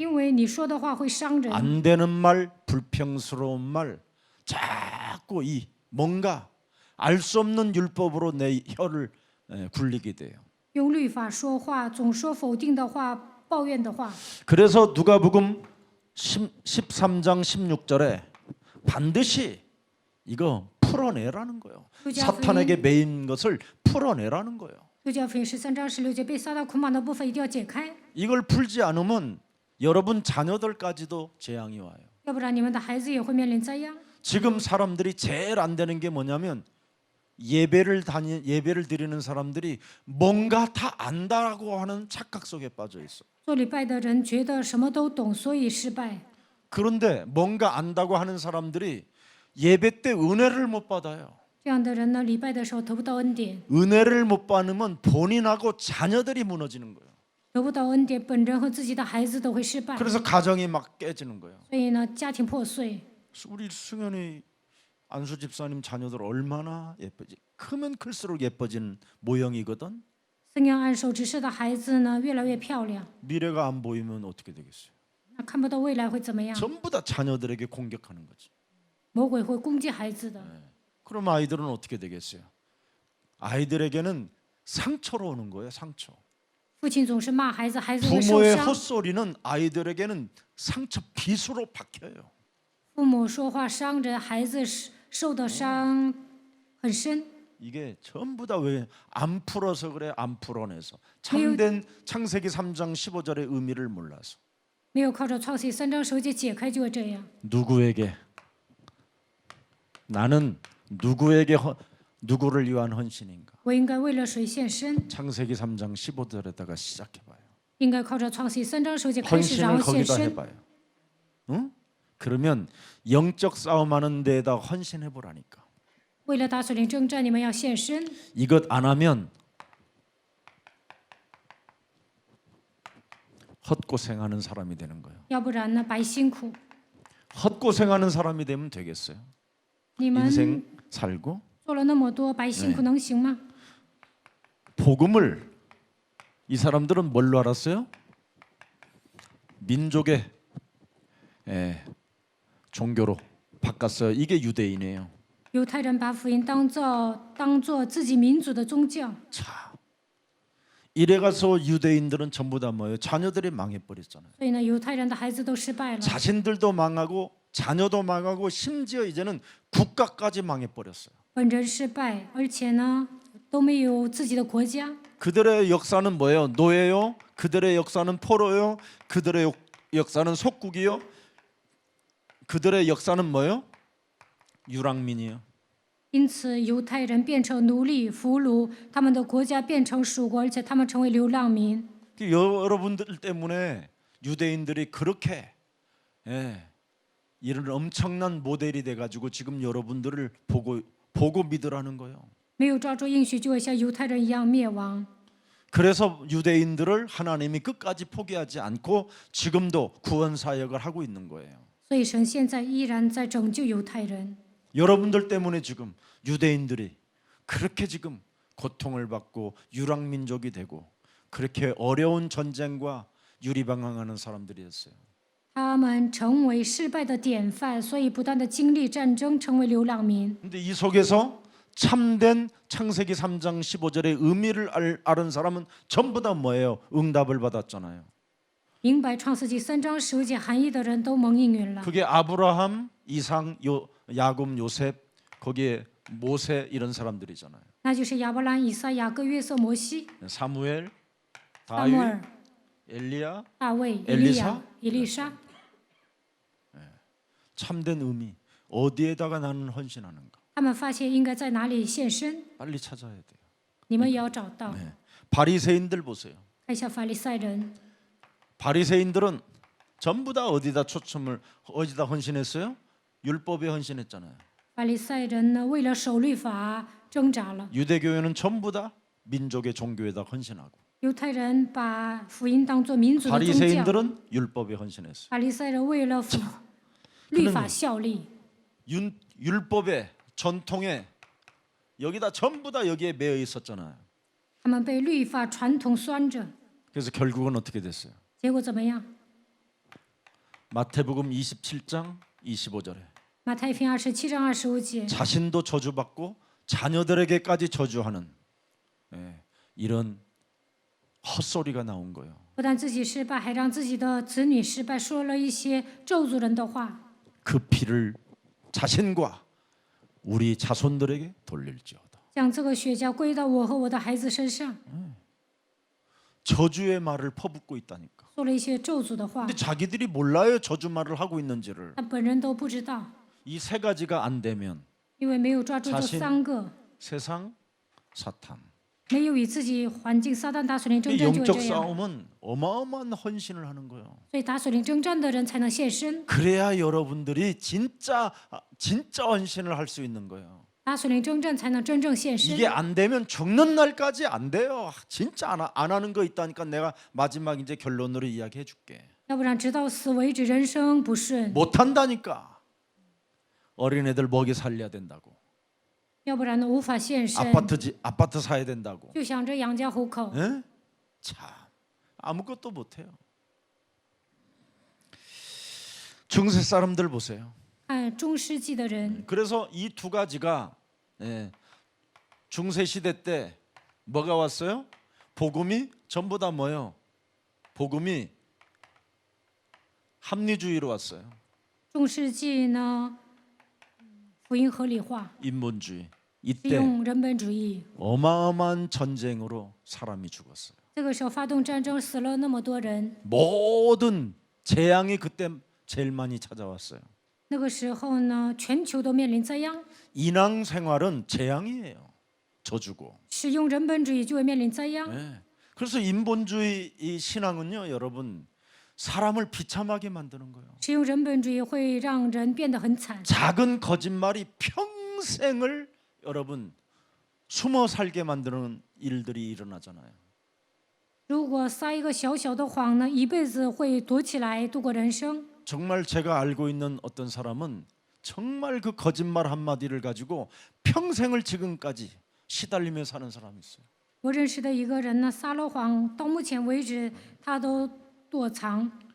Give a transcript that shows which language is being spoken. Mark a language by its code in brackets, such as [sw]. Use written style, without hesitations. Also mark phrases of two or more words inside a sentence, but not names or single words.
[zh] 因为你说的话会伤人。 [ko] 안 되는 말, 불평스러운 말, 자꾸 이 뭔가 알 수 없는 율법으로 내 혀를 굴리게 돼요. [zh] 用律法说话，总说否定的话、抱怨的话。 [ko] 그래서 누가복음 13장 16절에 반드시 이거 풀어내라는 거예요. 사탄에게 매인 것을 풀어내라는 거예요. [zh] 路加福音13章16节，被撒旦捆绑的部分一定要解开， [ko] 이걸 풀지 않으면 여러분 자녀들까지도 재앙이 와요. [zh] 要不然你们的孩子也会面临灾殃。 [ko] 지금 사람들이 제일 안 되는 게 뭐냐면 예배를 드리는 사람들이 뭔가 다 안다라고 하는 착각 속에 빠져 있어. [zh] 做礼拜的人觉得什么都懂，所以失败。 [ko] 그런데 뭔가 안다고 하는 사람들이 예배 때 은혜를 못 받아요. [zh] 这样的人呢，礼拜的时候得不到恩典， [ko] 은혜를 못 받으면 본인하고 자녀들이 무너지는 거예요. [zh] 得不到恩典，本人和自己的孩子都会失败。 [ko] 그래서 가정이 막 깨지는 거예요. [zh] 所以呢，家庭破碎。 [ko] 우리 승현이 안수 집사님 자녀들 얼마나 예쁘지? 크면 클수록 예뻐지는 모형이거든. [zh] 僧样按手指示的孩子呢，越来越漂亮。 [ko] 미래가 안 보이면 어떻게 되겠어요? [zh] 那看不到未来会怎么样？ [ko] 전부 다 자녀들에게 공격하는 거지. [zh] 魔鬼会攻击孩子的。 [ko] 그럼 아이들은 어떻게 되겠어요? 아이들에게는 상처로 오는 거예요. 상처. [zh] 父亲总是骂孩子，孩子会受 [ko] 부모의 [zh] 伤。 [ko] 헛소리는 아이들에게는 상처 빗으로 박혀요. [zh] 父母说话伤人，孩子受的伤很深。 [ko] 이게 전부 다 왜 안 풀어서 그래? 안 풀어내서 참된 창세기 3장 15절의 의미를 몰라서 [zh] 没有靠着创世记3章10节解开，就会这样。 [ko] 누구에게 나는 누구를 위한 헌신인가? [zh] 我应该为了谁献身？ [ko] 창세기 3장 15절에다가 시작해봐요. [zh] 应该靠着创世3章10节开始，然 [ko] 헌신을 [zh] 后献 [ko] 거기다 [zh] 身。 [ko] 해봐요. 응? 그러면 영적 싸움하는 데에다 헌신해보라니까. [zh] 为了打属灵征战，你们要献身。 [ko] 이것 안 하면 헛고생하는 사람이 되는 거예요. [zh] 要不然呢，白辛苦。 [ko] 헛고생하는 사람이 되면 되겠어요? [zh] 你们 [ko] 인생 살고 [zh] 做了那么多，白辛苦能行吗？ [ko] 복음을 이 사람들은 뭘로 알았어요? 민족의 종교로 바꿨어요. 이게 유대인이에요. [zh] 犹太人把福音当做自己民族的宗教， [ko] 자, 이래가서 유대인들은 전부 다 뭐예요? 자녀들이 망해버렸잖아요. [zh] 所以呢，犹太人的孩子都失败了， [ko] 자신들도 망하고 자녀도 망하고 심지어 이제는 국가까지 망해버렸어요. [zh] 本人失败，而且呢都没有自己的国家。 [ko] 그들의 역사는 뭐예요? 노예요? 그들의 역사는 포로요? 그들의 역사는 속국이요? 그들의 역사는 뭐예요? 유랑민이요. [zh] 因此，犹太人变成奴隶、俘虏，他们的国家变成属国，而且他们成为流浪民。 [ko] 여러분들 때문에 유대인들이 그렇게 이런 엄청난 모델이 돼가지고 지금 여러분들을 보고 믿으라는 거예요. [zh] 没有抓住应许，就会像犹太人一样灭亡。 [ko] 그래서 유대인들을 하나님이 끝까지 포기하지 않고 지금도 구원 사역을 하고 있는 거예요. [zh] 所以神现在依然在拯救犹太人。 [ko] 여러분들 때문에 지금 유대인들이 그렇게 지금 고통을 받고 유랑민족이 되고 그렇게 어려운 전쟁과 유리방황하는 사람들이었어요. [zh] 他们成为失败的典范，所以不断的经历战争，成为流浪民。 [ko] 근데 이 속에서 참된 창세기 3장 15절의 의미를 아는 사람은 전부 다 뭐예요? 응답을 받았잖아요. [zh] 明白创世纪3章15节含义的人都蒙应允了。 [ko] 그게 아브라함, 이상, 야곱, 요셉, 거기에 모세 이런 사람들이잖아요. [zh] 那就是亚伯兰、以撒、雅各、约瑟、摩西、 [ko] 사무엘, [zh] 撒母耳、 [ko] 엘리야, [zh] 大卫、以 [ko] 엘리사 [zh] 利亚、以利沙。 [ko] 참된 의미 어디에다가 나는 헌신하는가? [zh] 他们发现应该在哪里献身， [ko] 빨리 찾아야 돼요. [zh] 你们也要找到。 [ko] 바리새인들 보세요. [zh] 看一下法利赛人， [ko] 바리새인들은 전부 다 어디다 헌신했어요? 율법에 헌신했잖아요. [zh] 法利赛人呢，为了守律法挣扎了。 [ko] 유대교회는 전부 다 민족의 종교에다 헌신하고 [zh] 犹太人把福音当作民族的宗教， [ko] 바리새인들은 율법에 헌신했어요. [zh] 法利赛人为了律法效力， [ko] 율법에 전통에 여기다 전부 다 여기에 매여 있었잖아요. [zh] 他们被律法传统拴着， [ko] 그래서 결국은 어떻게 됐어요? [zh] 结果怎么样？ [ko] 마태복음 27장 25절에 [zh] 马太福音27章25节， [ko] 자신도 저주받고 자녀들에게까지 저주하는 이런 헛소리가 나온 거예요. [zh] 不但自己失败，还让自己的子女失败，说了一些咒诅人的话。 [ko] 그 피를 자신과 우리 자손들에게 돌릴지어다. [zh] 将这个血浆归到我和我的孩子身上， [ko] 저주의 말을 퍼붓고 있다니까. [zh] 说了一些咒诅的话 [ko] 근데 ， 자기들이 몰라요. 저주 말을 하고 있는지를. [zh] 但本人都不知道， [ko] 이 세 가지가 안 되면 [zh] 因为没有抓住这 [ko] 자신 [zh] 3个， [ko] 세상, 사탄. [zh] 没有与自己环境撒旦打水灵征 [ko] 이 [zh] 战就会 [ko] 영적 [zh] 这样， [ko] 싸움은 어마어마한 헌신을 하는 거예요. [zh] 所以打水灵征战的人才能献身， [ko] 그래야 여러분들이 진짜 헌신을 할 수 있는 거예요. [zh] 打水灵征战才能真正献身。 [ko] 이게 안 되면 죽는 날까지 안 돼요. 진짜 안 하는 거 있다니까 내가 마지막 이제 결론으로 이야기해 줄게. [zh] 要不然直到死为止，人生不顺； [ko] 못 한다니까. 어린애들 먹이 살려야 된다고. [zh] 要不然呢，无法献身， [ko] 아파트 사야 된다고. [zh] 就想着养家糊口。 [ko] 에? 참 아무것도 못 해요. 중세 사람들 보세요. [zh] 看中世纪的人， [ko] 그래서 이 두 가지가 중세 시대 때 뭐가 왔어요? 복음이 전부 다 뭐예요? 복음이 합리주의로 왔어요. [zh] 中世纪呢，福音合理化， [ko] 인본주의. [zh] 是 [ko] 이때 [zh] 用人本主义。 [ko] 어마어마한 전쟁으로 사람이 죽었어요. [zh] 这个时候发动战争，死了那么多人， [ko] 모든 재앙이 그때 제일 많이 찾아왔어요. [zh] 那个时候呢，全球都面临灾殃， [ko] 인왕 생활은 재앙이에요. 저주고. [zh] 使用人本主义就会面临灾殃。 [ko] 예. 그래서 인본주의 이 신앙은요, 여러분 사람을 비참하게 만드는 거예요. [zh] 使用人本主义会让人变得很惨， [ko] 작은 거짓말이 평생을 여러분 숨어 살게 만드는 일들이 일어나잖아요. [zh] 如果撒一个小小的谎呢，一辈子会躲起来度过人生。 [ko] 정말 제가 알고 있는 어떤 사람은 정말 그 거짓말 한마디를 가지고 평생을 지금까지 시달리며 사는 사람이 있어요. [zh] 我认识的一个人呢，撒了谎，到目前为止他都躲藏。